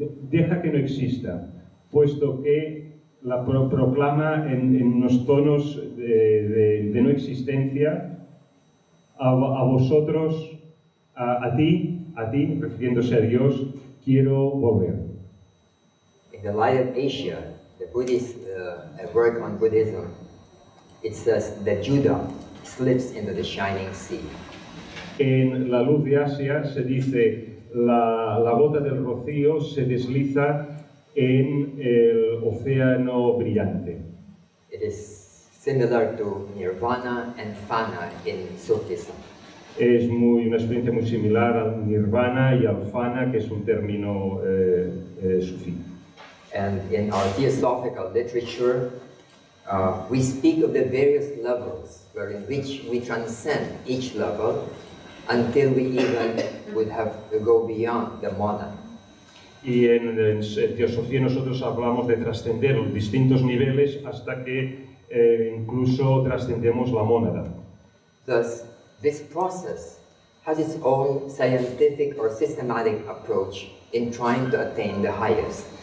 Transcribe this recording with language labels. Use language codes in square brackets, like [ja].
[es] Deja que no exista, puesto que la proclama en unos tonos de no existencia, a vosotros, a ti, refiriéndose a Dios, quiero volver. [en] In the Light of Asia, the Buddhist work on Buddhism, it says that Judah slips into the shining sea. [es] En la luz de Asia se dice: la gota del rocío se desliza en el océano brillante. [en] It is similar to nirvana and fana in Sufism. [es] Es una experiencia muy similar al nirvana y al fana, que es un término sufí. [en] And in our theosophical literature, we speak of the various levels in which we transcend each level until we even would have to go beyond the monad. [es] Y en teosofía nosotros hablamos de trascender los distintos niveles hasta que incluso trascendemos la mónada. [en] Thus, this process has its own scientific or systematic approach in trying to attain the highest.